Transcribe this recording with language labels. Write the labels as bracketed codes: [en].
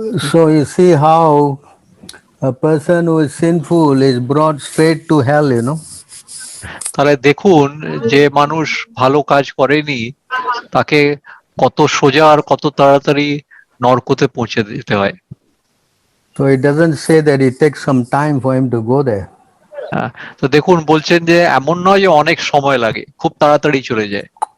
[en] so you see how a person who is sinful is brought straight to hell, you know. [bn] তাহলে দেখুন, যে মানুষ ভালো কাজ করেনি তাকে কত সোজা আর কত তাড়াতাড়ি নরকতে পৌঁছে দিতে হয়। [en] So it doesn't say that it takes some time for him to go there. [bn] তো দেখুন, বলছেন যে এমন নয় যে অনেক সময় লাগে, খুব তাড়াতাড়ি চলে যায়।